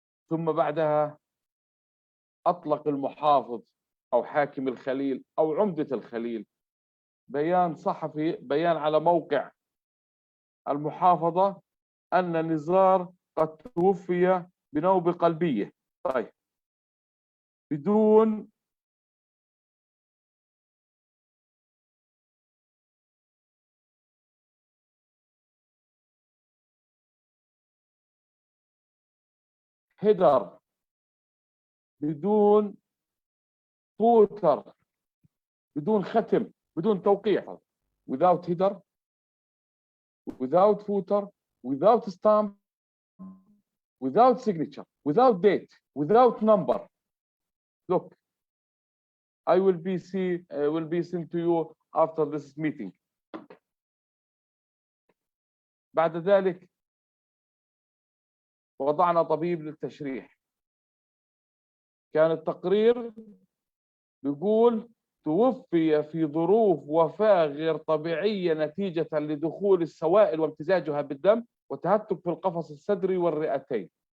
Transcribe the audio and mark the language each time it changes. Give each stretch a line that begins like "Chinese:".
Arabic: ثم بعدها أطلق المحافظ أو حاكم الخليل أو عمدة الخليل بيان صحفي، بيان على موقع المحافظة أن نزار قد توفي بنوبة قلبية. طيب، بدون هيدر، بدون فوتر، بدون ختم، بدون توقيع،
English: without header, without footer, without stamp, without signature, without date, without number. Look, I will be sent to you after this meeting.
Arabic: بعد ذلك وضعنا طبيب للتشريح. كان التقرير بيقول توفي في ظروف وفاة غير طبيعية نتيجة لدخول السوائل وامتزاجها بالدم وتهتك في القفص الصدري والرئتين.